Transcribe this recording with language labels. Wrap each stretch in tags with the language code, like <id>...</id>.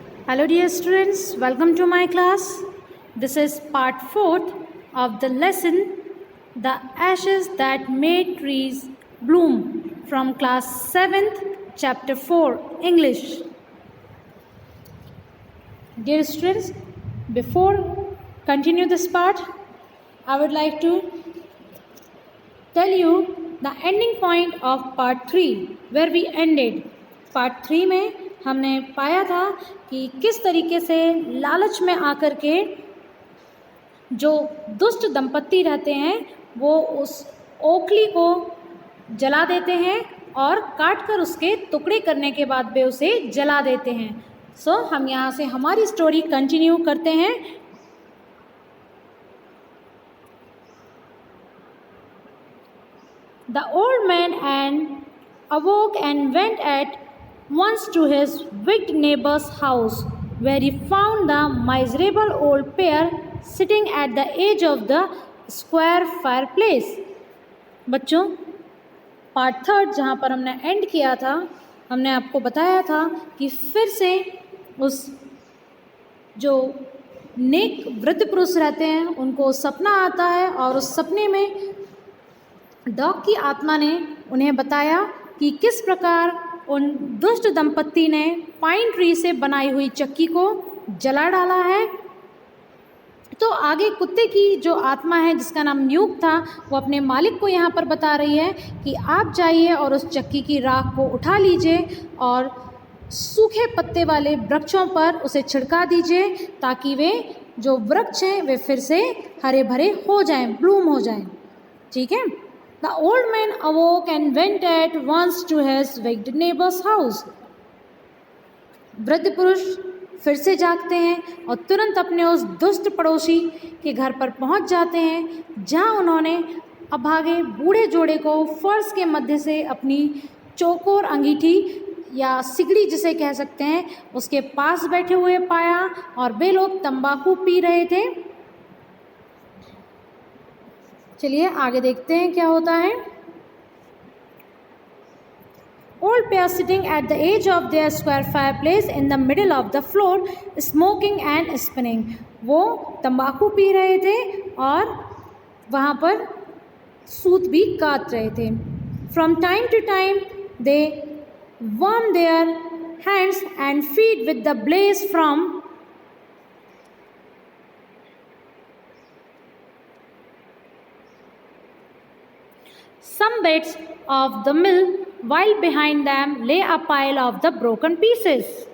<en>Hello dear students, welcome to my class. This is part 4th of the lesson The Ashes That Made Trees Bloom from class 7th chapter 4 English. Dear students, before continue this part, I would like to tell you the ending point of part 3 where we ended.</en> <hi>Part 3 में हमने पाया था कि किस तरीके से लालच में आकर के जो दुष्ट दंपत्ति रहते हैं वो उस ओखली को जला देते हैं और काट कर उसके टुकड़े करने के बाद वे उसे जला देते हैं। सो हम यहाँ से हमारी स्टोरी कंटिन्यू करते हैं।</hi> <en>The old man awoke and went at once to his wicked neighbor's house, where he found the miserable old pair sitting at the edge of the square fireplace.</en> <hi>बच्चों, पार्ट 3 जहाँ पर हमने and किया था, हमने आपको बताया था कि फिर से उस जो नेक वृद्ध पुरुष रहते हैं उनको सपना आता है और उस सपने में डॉग की आत्मा ने उन्हें बताया कि किस प्रकार उन दुष्ट दंपत्ति ने पाइन ट्री से बनाई हुई चक्की को जला डाला है। तो आगे कुत्ते की जो आत्मा है जिसका नाम न्यूक था वो अपने मालिक को यहाँ पर बता रही है कि आप जाइए और उस चक्की की राख को उठा लीजिए और सूखे पत्ते वाले वृक्षों पर उसे छिड़का दीजिए ताकि वे जो वृक्ष हैं वे फिर से हरे भरे हो जाएं, ब्लूम हो जाएं। ठीक है।</hi> <en>The old man awoke and went at once to his wicked neighbor's house.</en> <hi>वृद्ध पुरुष फिर से जागते हैं और तुरंत अपने उस दुष्ट पड़ोसी के घर पर पहुंच जाते हैं जहां उन्होंने अभागे बूढ़े जोड़े को फर्श के मध्य से अपनी चौकोर अंगीठी या सिगड़ी जिसे कह सकते हैं उसके पास बैठे हुए पाया और वे लोग तंबाकू पी रहे थे। चलिए आगे देखते हैं क्या होता है।</hi> <en>Old pair sitting at the edge of their square fireplace in the middle of the floor, smoking and spinning.</en> <hi>वो तंबाकू पी रहे थे और वहाँ पर सूत भी काट रहे थे।</hi> <en>From time to time they warm their hands and feet with the blaze from some bits of the mill, while behind them lay a pile of the broken pieces.</en>